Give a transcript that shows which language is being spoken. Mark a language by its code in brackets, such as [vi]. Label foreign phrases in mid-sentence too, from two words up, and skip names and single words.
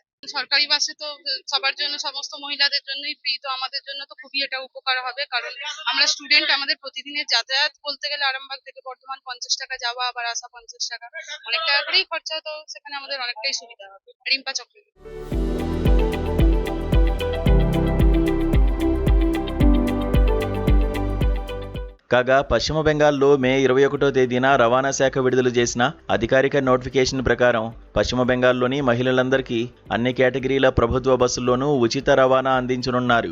[bn] সরকারি বাসে তো সবার জন্য, সমস্ত মহিলাদের জন্যই ফ্রি, তো আমাদের জন্য তো খুবই এটা উপকার হবে, কারণ আমরা স্টুডেন্ট, আমাদের প্রতিদিনের যাতায়াত বলতে গেলে আরামবাগ থেকে বর্ধমান 50 টাকা যাওয়া আবার আসা 50 টাকা, অনেক টাকা করেই খরচা, তো সেখানে আমাদের অনেকটাই সুবিধা হবে। রিম্পা চক্রবর্তী। [te] కాగా పశ్చిమ బెంగాల్లో మే 21వ తేదీన రవాణా శాఖ విడుదల చేసిన అధికారిక నోటిఫికేషన్ ప్రకారం పశ్చిమ బెంగాల్లోని మహిళలందరికీ అన్ని కేటగిరీల ప్రభుత్వ బస్సుల్లోనూ ఉచిత రవాణా అందించనున్నారు.